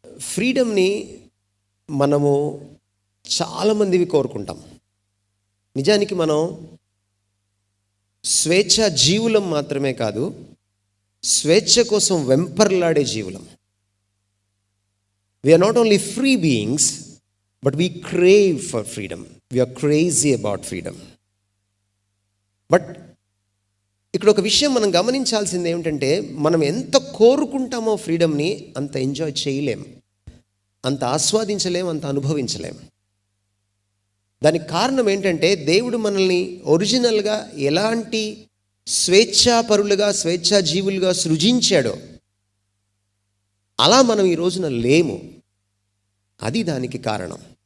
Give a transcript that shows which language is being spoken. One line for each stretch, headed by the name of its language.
Telugu: ఫ్రీడమ్ని మనము చాలామందివి కోరుకుంటాం. నిజానికి మనం స్వేచ్ఛ జీవులం మాత్రమే కాదు, స్వేచ్ఛ కోసం వెంపర్లాడే జీవులం.
English: We are not only free beings, but we crave for freedom. We are crazy about freedom.
Telugu: But ఇక్కడ ఒక విషయం మనం గమనించాల్సింది ఏమిటంటే, మనం ఎంత కోరుకుంటామో ఫ్రీడమ్ని అంత ఎంజాయ్ చేయలేం, అంత ఆస్వాదించలేం, అంత అనుభవించలేం. దానికి కారణం ఏంటంటే, దేవుడు మనల్ని ఒరిజినల్గా ఎలాంటి స్వేచ్ఛాపరులుగా, స్వేచ్ఛా జీవులుగా సృజించాడో అలా మనం ఈ రోజున లేము. అది దానికి కారణం.